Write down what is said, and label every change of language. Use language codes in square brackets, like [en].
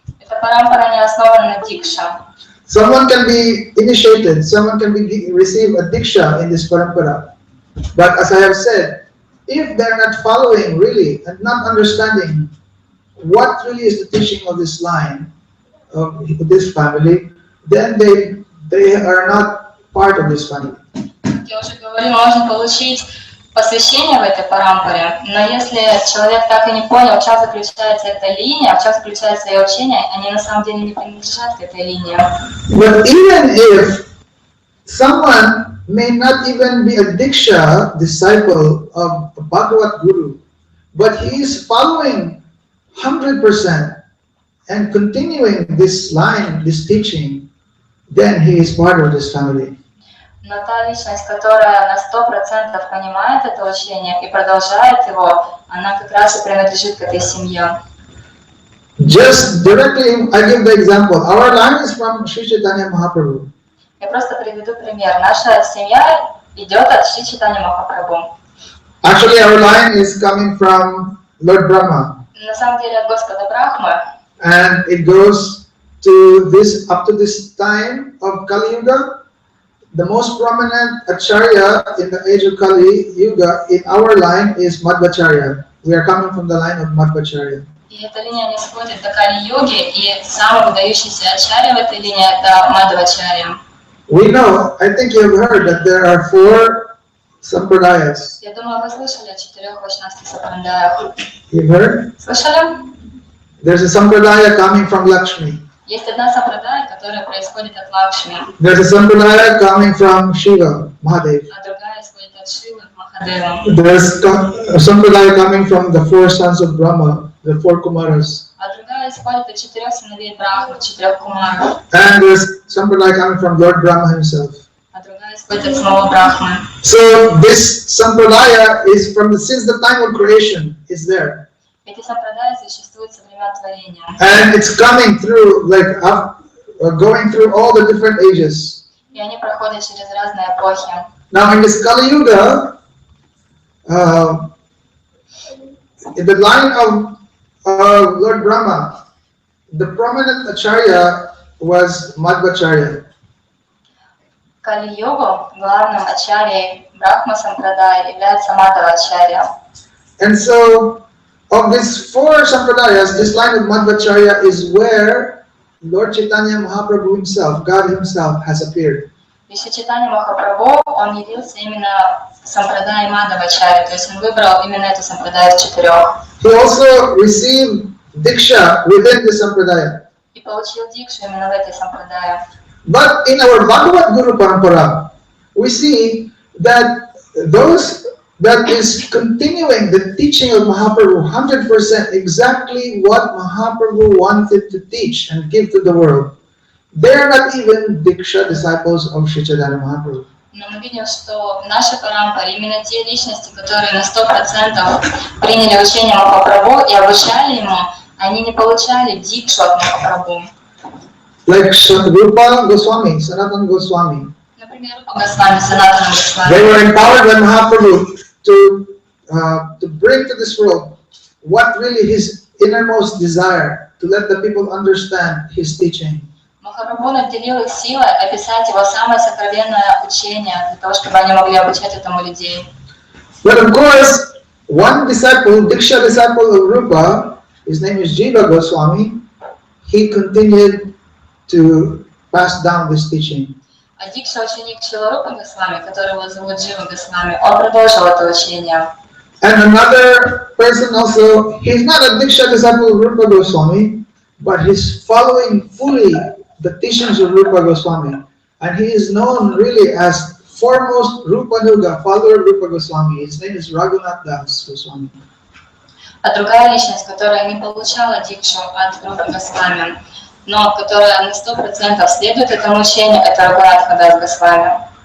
[ru] Это парампара не основана на дикше. [en] Someone can be initiated, someone can receive a diksha in this parampara. But as I have said, if they're not following really and not understanding what really is the teaching of this line, of this family, then they are not part of this family. [ru] Я уже говорила, можно получить посвящение в этой парампаре, но если человек так и не понял, в чем заключается эта линия, в чем заключается ее учение, они на самом деле не принадлежат к этой линии. [en] But even if someone may not even be a diksha disciple of a Bhagavat Guru, but he is following 100% and continuing this line, this teaching, then he is part of this family. [ru] Но та личность, которая на 100% понимает это учение и продолжает его, она как раз и принадлежит к этой семье. [en] Just directly, I give the example. Our line is from Sri Chaitanya Mahaprabhu. [ru] Я просто приведу пример. Наша семья идет от Шри Чайтаньи Махапрабху. [en] Actually, our line is coming from Lord Brahma. [ru] На самом деле от Господа Брахмы. [en] And it goes to this, up to this time of Kali Yuga. The most prominent Acharya in the age of Kali Yuga in our line is Madhvacharya. We are coming from the line of Madhvacharya. [ru] И эта линия не сходит до Кали-йоги, и самый выдающийся ачарья в этой линии это Мадхвачарья. [en] We know, I think you have heard that there are 4 sampradayas. [ru] Я думаю, вы слышали о 4 вайшнавских сампрадаях. [en] You've heard? [ru] Слышали? [en] There's a sampradaya coming from Lakshmi. [ru] Есть одна сампрадая, которая происходит от Лакшми, [en] There's a sampradaya coming from Shiva, Mahadev. [ru] а другая исходит от Шивы, Махадева. [en] There's a sampradaya coming from the 4 sons of Brahma, the 4 Kumaras. [ru] А другая исходит от 4 сыновей Брахмы, 4 кумаров. [en] And there's sampradaya coming from Lord Brahma himself. [ru] А другая исходит от самого Брахмы. [en] So this sampradaya is since the time of creation, it's there. [ru] Эти сампрадаи существуют со времен творения. [en] And it's coming through, going through all the different ages. [ru] И они проходят через разные эпохи. [en] Now in this Kali Yuga, in the line of Lord Brahma, the prominent Acharya was Madhvacharya. [ru] Кали-йогу главным ачарьей Брахма Сампрадая является Мадхвачарья. [en] And so, of these 4 sampradayas, this line of Madhvacharya is where Lord Chaitanya Mahaprabhu himself, God himself, has appeared. [ru] И Шри Чайтанья Махапрабху, он явился именно Сампрадай Мадхвачарьей, то есть он выбрал именно эту сампрадаю из 4. [en] He also received Diksha within the sampradaya. [ru] И получил дикшу именно в этой сампрадае. [en] But in our Bhagavad Guru Parampara, we see that those that is continuing the teaching of Mahaprabhu 100%, exactly what Mahaprabhu wanted to teach and give to the world. They are not even Diksha disciples of Sri Chaitanya Mahaprabhu. [ru] Но мы видим, что в нашей парампаре именно те личности, которые на 100% приняли учение Махапрабху и обучали ему, они не получали дикшу от Махапрабху. [en] Like Rupa Goswami, Sanatana Goswami. [ru] Например, Рупа Госвами, Санатана Госвами. [en] They were empowered by Mahaprabhu to bring to this world what really his innermost desire, to let the people understand his teaching. [ru] Махапрабху наделил их силой описать его самое сокровенное учение, для того, чтобы они могли обучать этому людей. [en] But of course, one disciple, Diksha disciple of Rupa, his name is Jiva Goswami, he continued to pass down this teaching. [ru] А Дикша ученик Шиларупы Госвами, которого зовут Джива Госвами, он продолжил это учение. [en] And another person also, he's not a Diksha disciple of Rupa Goswami, but he's following fully the teachings of Rupa Goswami. And he is known really as foremost Rupanuga, follower of Rupa Goswami. His name is Raghunath Das Goswami. [ru] А другая личность, которая не получала Дикшу от Рупы Госвами, но которая на 100% следует этому учению, это Рагунатха Дас Госвами.